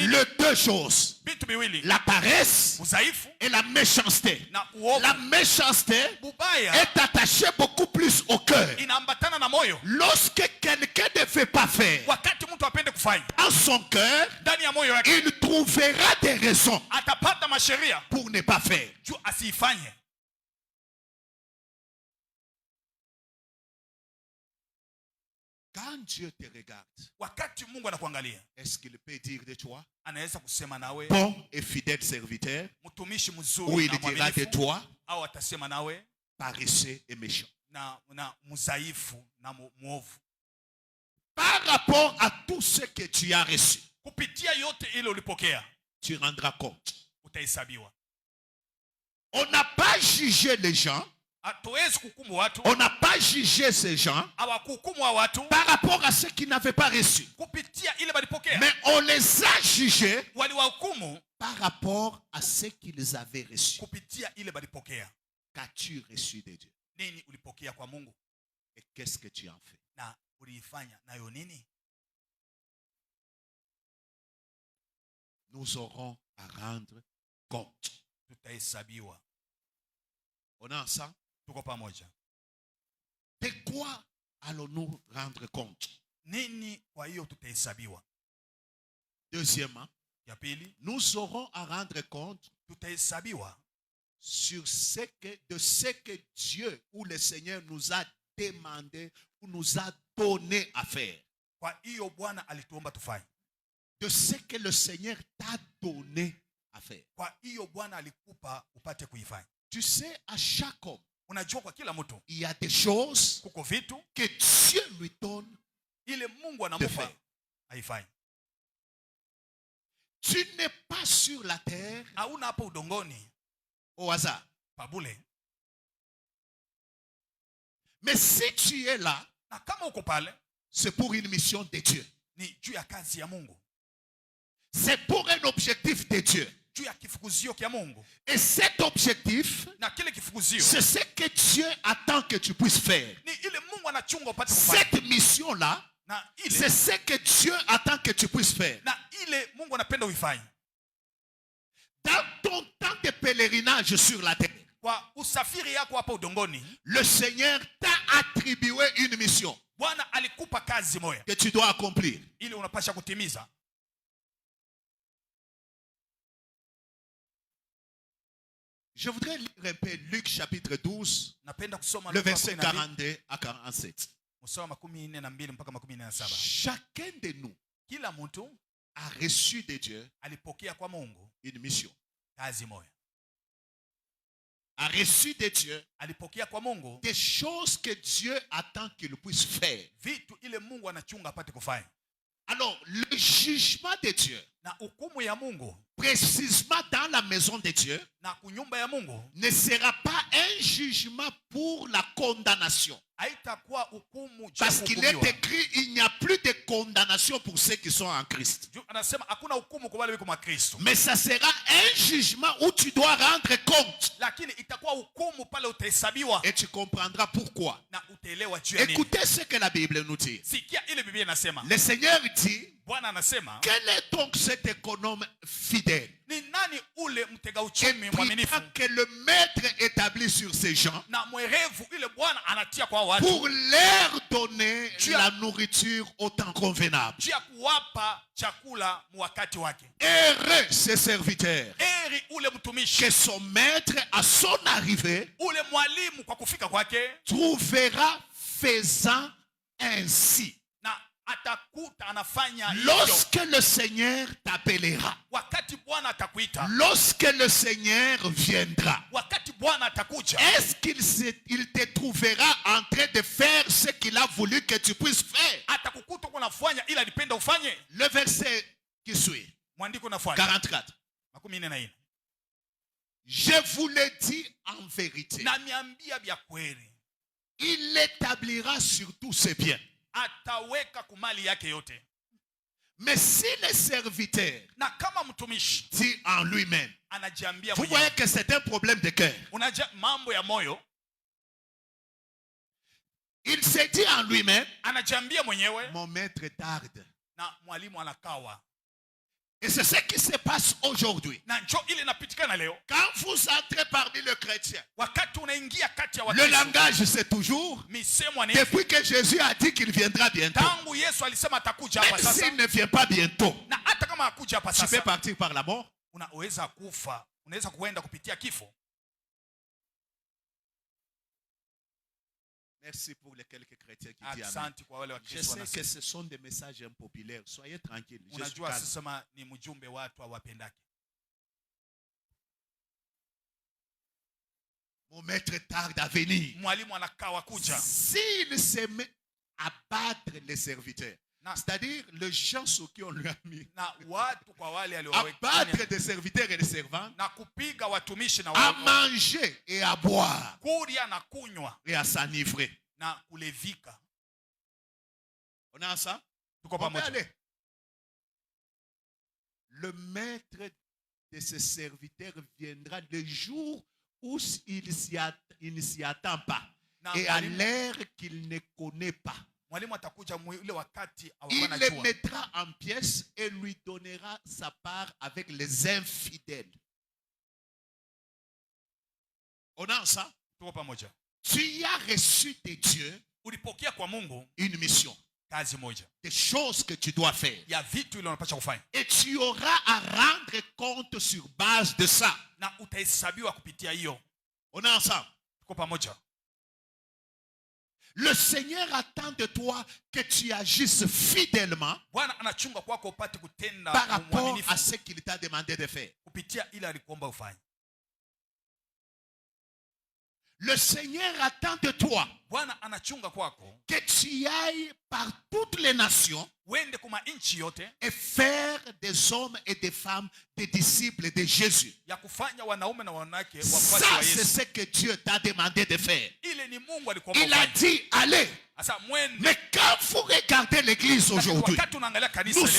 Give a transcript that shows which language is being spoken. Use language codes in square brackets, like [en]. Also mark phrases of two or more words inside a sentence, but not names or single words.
[fr] Les deux choses, [sw] Vitu viwili, [fr] la paresse [sw] udhaifu [fr] et la méchanceté. [sw] na uovu. [fr] La méchanceté [sw] Bubaya [fr] est attachée beaucoup plus au cœur. [sw] inaambatana na moyo. [fr] Lorsque quelqu'un ne veut pas faire [sw] Wakati mtu apende kufanya [fr] dans son cœur, [sw] ndani ya moyo wake, [fr] il trouvera des raisons [sw] atapata masheria [fr] pour ne pas faire. [sw] juu asiifanye. [fr] Quand Dieu te regarde, [sw] Wakati Mungu anakuangalia, [fr] est-ce qu'il peut dire de toi, [sw] anaweza kusema nawe [fr] bon et fidèle serviteur, [sw] mtumishi [fr] ou [sw] mzuri [fr] il [sw] na [fr] dira de [sw] mwaminifu, [fr] toi, [sw] au atasema nawe [fr] paresseux et méchant? [sw] na mzaifu na muovu. [fr] Par rapport à tout ce que tu as reçu, [sw] Kupitia yote ile ulipokea, [fr] tu rendras compte. [sw] utahesabiwa. [fr] On n'a pas jugé les gens, [sw] Hatuwezi kuhukumu watu, [fr] on n'a pas jugé ces gens [sw] hawakuhukumu wa watu [fr] par rapport à ceux qui n'avaient pas reçu. [sw] kupitia ile walipokea, [fr] Mais on les a jugés [sw] waliwahukumu [fr] par rapport à ce qu'ils avaient reçu. [sw] kupitia ile walipokea. [fr] Qu'as-tu reçu de Dieu? [sw] Nini ulipokea kwa Mungu [fr] Et qu'est-ce que tu en fais? [sw] na uliifanya nayo nini? [fr] Nous aurons à rendre compte. [sw] Tutahesabiwa. [fr] On est ensemble? [sw] Tuko pamoja. [fr] De quoi allons-nous rendre compte? [sw] Nini kwa hiyo tutahesabiwa? [fr] Deuxièmement, [sw] Ya pili, [fr] nous aurons à rendre compte [sw] tutahesabiwa [fr] sur de ce que Dieu ou le Seigneur nous a demandé ou nous a donné à faire. [sw] kwa hiyo Bwana alituomba tufanye. [fr] De ce que le Seigneur t'a donné à faire. [sw] Kwa hiyo Bwana alikupa upate kuifanya. [fr] Tu sais, à chaque homme, [sw] Unajua kwa kila mtu [fr] il y a des choses [sw] kuko vitu [fr] que Dieu lui donne. [sw] ile Mungu anamupa haifanye. [fr] Tu n'es pas sur la terre [sw] Hauna hapo udongoni [fr] au hasard. [sw] pabule. [fr] Mais si tu es là, [sw] Na kama uko pale [fr] c'est pour une mission de Dieu. [sw] ni juu ya kazi ya Mungu, [fr] C'est pour un objectif de Dieu. [sw] juu ya kifukuzio kia Mungu. [fr] Et cet objectif, [sw] Na kile kifukuzio [fr] c'est ce que Dieu attend que tu puisses faire. [sw] ni ile Mungu anachunga upate kufanya. [fr] Cette mission-là, [sw] Na [fr] c'est [sw] ile [fr] ce que Dieu attend que tu puisses faire. [sw] na ile Mungu anapenda uifanye. [fr] Dans ton temps de pèlerinage sur la terre, [sw] Kwa usafiri yako hapa udongoni, [fr] le Seigneur t'a attribué une mission [sw] Bwana alikupa kazi moja [fr] que tu dois accomplir. [sw] ile unapasha kutimiza. [fr] Je voudrais lire un peu Luc chapitre 12, [sw] Napenda kusoma [fr] le [sw] Luka [fr] verset 12, 42 à 47. [sw] mstari wa 42 mpaka 47. [fr] Chacun de nous [sw] Kila mtu [fr] a reçu de Dieu [sw] alipokea kwa Mungu [fr] une mission. [sw] kazi moja. [fr] A reçu de Dieu [sw] Alipokea kwa Mungu [fr] des choses que Dieu attend qu'il puisse faire. [sw] vitu ile Mungu anachunga apate kufanya. [fr] Alors, le jugement de Dieu, [sw] Na hukumu ya Mungu [fr] précisément dans la maison de Dieu, [sw] na kunyumba ya Mungu [fr] ne sera pas un jugement pour la condamnation. [sw] haitakuwa hukumu juu ya [fr] Parce qu'il est [sw] kuhukumiwa. [fr] écrit, il n'y a plus de condamnation pour ceux qui sont en Christ. [sw] Juu anasema hakuna hukumu kwa wale wiko Kristo. [fr] Mais ça sera un jugement où tu dois rendre compte. [sw] Lakini itakuwa hukumu pale utahesabiwa [fr] Et tu comprendras pourquoi. [sw] na utaelewa juu ya nini. [fr] Écoutez ce que la Bible nous dit. [sw] Sikia ile Biblia inasema. [fr] Le Seigneur dit, [sw] Bwana anasema, [fr] quel est donc cet économe fidèle [sw] ni nani ule mtega [fr] et [sw] uchumi mwaminifu [fr] que le maître établit sur ces gens [sw] na mwerevu ile Bwana anatia kwa watu [fr] pour leur donner Tu la as- nourriture au temps convenable. [sw] juu ya kuwapa chakula wakati wake. [fr] Heureux ces serviteurs [sw] Heri ule mtumishi, [fr] que son maître à son arrivée [sw] ule mwalimu kwa kufika kwake, [fr] trouvera faisant ainsi. [sw] na atakuta anafanya hivyo [fr] Lorsque le Seigneur t'appellera, [sw] wakati Bwana atakuita, [fr] lorsque le Seigneur viendra, [sw] wakati Bwana atakuja. [fr] est-ce il te trouvera en train de faire ce qu'il a voulu que tu puisses faire? [sw] Atakukuta unafanya ila alipenda ufanye. [fr] Le verset qui suit, [sw] Mwandiko unafuata [fr] 44. [sw] 44. [fr] Je vous le dis en vérité, [sw] Na miambia vya kweli, [fr] il établira sur tous ses biens. [sw] ataweka kumali yake yote. [fr] Mais si le serviteur [sw] Na kama mtumishi [fr] dit en lui-même, [sw] anajiambia [fr] vous [sw] mwenyewe, [fr] voyez que c'est un problème de cœur. [sw] mambo ya moyo, [fr] Il se dit en lui-même, [sw] anajiambia mwenyewe, [fr] mon maître tarde. [sw] na mwalimu anakawa. [fr] Et c'est ce qui se passe aujourd'hui. [sw] Na njo ile inapitikana leo. [fr] Quand vous entrez parmi les chrétiens, [sw] Wakati unaingia kati ya [fr] le [sw] Wakristo, [fr] langage c'est toujours, [sw] misemo ni [fr] depuis que Jésus a dit qu'il viendra bientôt, [sw] tangu Yesu alisema atakuja hapa [fr] même [sw] sasa, [fr] s'il ne vient pas bientôt, [sw] na hata kama hakuja hapa [fr] tu peux [sw] sasa, [fr] partir par la mort. [sw] unaweza kufa, unaweza kuenda kupitia kifo. [fr] Merci pour les quelques chrétiens qui disent amen. [sw] Asante kwa wale wa [fr] Je [sw] Kristo [fr] sais que [sw] wanasema. [fr] ce sont des messages impopulaires. Soyez tranquilles. Je suis [sw] Unajua [fr] calme. [sw] sisema ni mjumbe watu hawapendake. [fr] Mon maître tarde à venir. [sw] Mwalimu anakawa kuja. [fr] S'il se met à battre les serviteurs, [sw] Na, [fr] c'est-à-dire les gens sur qui on lui a mis, [sw] na watu kwa wale [fr] à [sw] aliowaweka [fr] battre des serviteurs et des servants, [sw] na kupiga watumishi na [fr] à [sw] wao, [fr] manger et à boire [sw] kuria na kunywa [fr] et à s'enivrer. [sw] na kulevika. [fr] On a ça? [sw] Tuko [fr] On peut [sw] pamoja. [fr] aller. Le maître de ses serviteurs viendra le jour où il ne s'y attend pas [sw] Na [fr] et à [sw] mwalimu- [fr] l'heure qu'il ne connaît pas. [sw] mwalimu atakuja ule wakati [fr] Il [sw] hawakuwa [fr] les [sw] najua, [fr] mettra en pièces et lui donnera sa part avec les infidèles. On a ça? [sw] tuko pamoja. [fr] Tu as reçu de Dieu [sw] Ulipokea kwa Mungu [fr] une mission, [sw] kazi moja [fr] des choses que tu dois faire. [sw] ya vitu ile unapaswa kufanya, [fr] Et tu auras à rendre compte sur base de ça. [sw] na utahesabiwa kupitia hiyo. [fr] On est ensemble. [sw] Tuko pamoja. [fr] Le Seigneur attend de toi que tu agisses fidèlement [sw] Bwana anachunga kwako upate kutenda [fr] par rapport [sw] uaminifu [fr] à ce qu'il t'a demandé de faire. [sw] kupitia ile alikuomba ufanye. [fr] Le Seigneur attend de toi [sw] Bwana anachunga kwako [fr] que tu ailles par toutes les nations [sw] uende kuma nchi yote [fr] et faire des hommes et des femmes des disciples de Jésus. [sw] ya kufanya wanaume na wanawake wafuasi [fr] Ça, [sw] wa [fr] c'est [sw] Yesu. [fr] ce que Dieu t'a demandé de faire. [sw] Ile ni Mungu alikuomba [fr] Il a [sw] ufanye. [fr] dit, allez. [sw] Sasa mwende. [fr] Mais quand vous regardez l'église aujourd'hui, [sw] Wakati unaangalia kanisa [fr] nous [sw] leo,